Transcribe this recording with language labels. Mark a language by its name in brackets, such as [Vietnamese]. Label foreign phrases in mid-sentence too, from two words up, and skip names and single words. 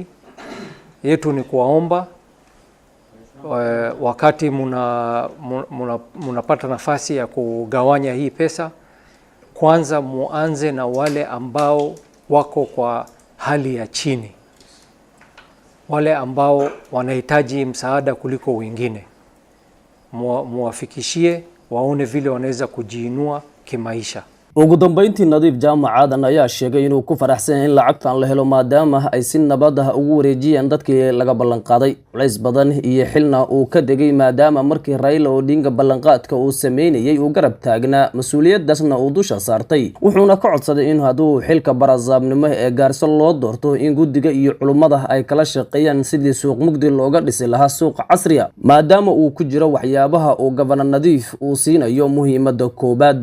[Swahili] Yetu ni kuwaomba wakati munapata nafasi ya kugawanya hii pesa, kwanza muanze na wale ambao wako kwa hali ya chini, wale ambao wanahitaji msaada kuliko wengine. Muwafikishie waone vile wanaweza kujiinua kimaisha. [Somali] ugu dambeyntii Nadiif Jaamac Aadan ayaa sheegay inuu ku faraxsan yahay in lacagtan la helo maadaama ay si nabad ah ugu wareejiyeen dadkii laga ballan qaaday culays badan iyo xilna uu ka degay maadaama markii Raila Odinga ballanqaadka uu sameeyay uu garab taagnaa mas'uuliyadaasna uu dusha saartay wuxuuna ka codsaday in hadduu xilka barasaabnimo ee Gaarso loo doorto in guddiga iyo culimada ay kala shaqeeyaan sidii suuq mugdi looga dhisi lahaa suuq casri ah maadaama uu ku jiro waxyaabaha uu Governor Nadiif uu siinayo muhiimada koobaad